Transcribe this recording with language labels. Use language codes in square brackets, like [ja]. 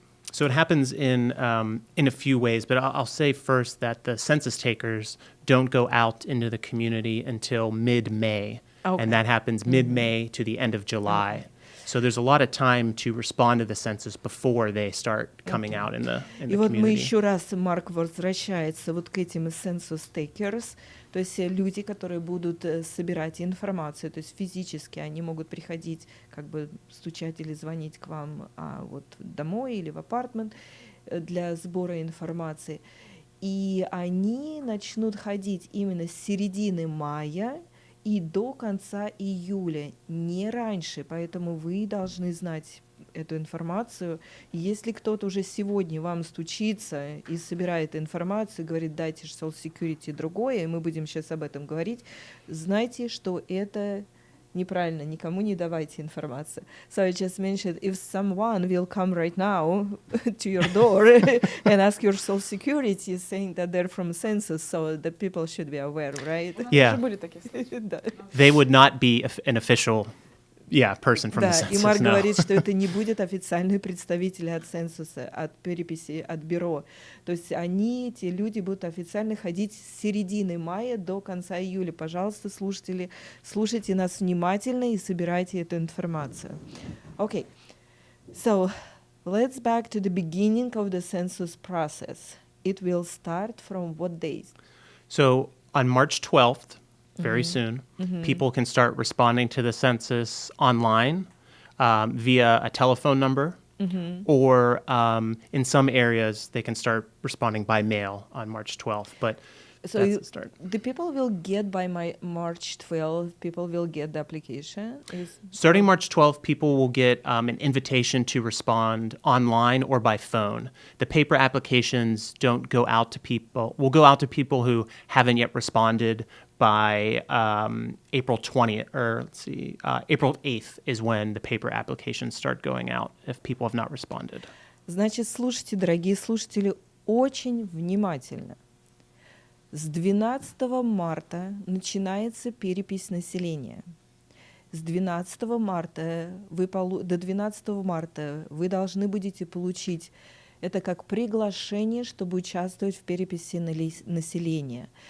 [en] So it happens in a few ways, but I'll say first that the census takers don't go out into the community until mid-May. Okay. And that happens mid-May to the end of July. So there's a lot of time to respond to the census before they start coming out in the [ru] И вот мы [en] community. [ru] еще раз, Марк возвращается вот к этим census takers, то есть люди, которые будут собирать информацию, то есть физически они могут приходить, как бы стучать или звонить к вам вот домой или в апартмент для сбора информации. И они начнут ходить именно с середины мая и до конца июля, не раньше, поэтому вы должны знать эту информацию. Если кто-то уже сегодня вам стучится и собирает информацию, говорит, дайте Social Security другое, и мы будем сейчас об этом говорить, знайте, что это неправильно, никому не давайте информацию. [en] So I just mentioned, if someone will come right now to your door and ask your Social Security, saying that they're from census, so the people should be aware, right? Yeah. [ru] Да. [en] They would not be an official person from the [ru] Да, [en] census. [ru] и Марк [en] No. [ru] говорит, что это не будет официальные представители от цензуса, от переписи, от бюро. То есть они, эти люди, будут официально ходить с середины мая до конца июля. Пожалуйста, слушатели, слушайте нас внимательно и собирайте эту информацию. [en] Okay, so let's back to the beginning of the census process. It will start from what days? So on March 12th, very soon, people can start responding to the census online via a telephone number, or in some areas they can start responding by mail on March 12th. But So that's the start. the people will get by March 12th, people will get the application? Starting March 12th, people will get an invitation to respond online or by phone. The paper applications don't go out to people, will go out to people who haven't yet responded by April 20th, or April 8th is when the paper applications start going out if people have not responded. [ru] Значит, слушайте, дорогие слушатели, очень внимательно. С 12 марта начинается перепись населения. С 12 марта до 12 марта вы должны будете получить это как приглашение, чтобы участвовать в переписи населения.